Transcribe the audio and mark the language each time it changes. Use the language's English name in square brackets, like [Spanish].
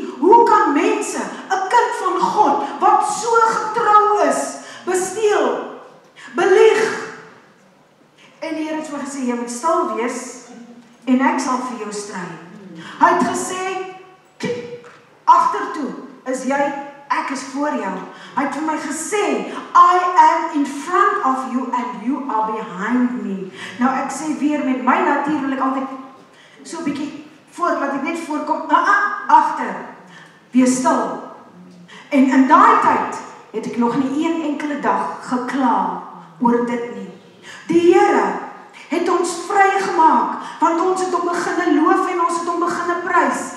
[Afrikaans] Hoe kan mense, 'n kind van God, wat so getrou is, besteel, belieg? En die Here het vir my gesê, jy moet stil wees en ek sal vir jou stry. Hy het gesê, agtertoe is jy, ek is voor jou. Hy het vir my gesê, [English] I am in front of you and you are behind me. [Afrikaans] Nou ek sê weer, met my natuur wil ek altyd so 'n bietjie voor, laat ek net voorkom, agter. Wees stil. En in daai tyd het ek nog nie een enkele dag gekla oor dit nie. Die Here het ons vrygemaak, want ons het hom begin loof en ons het hom begin prys.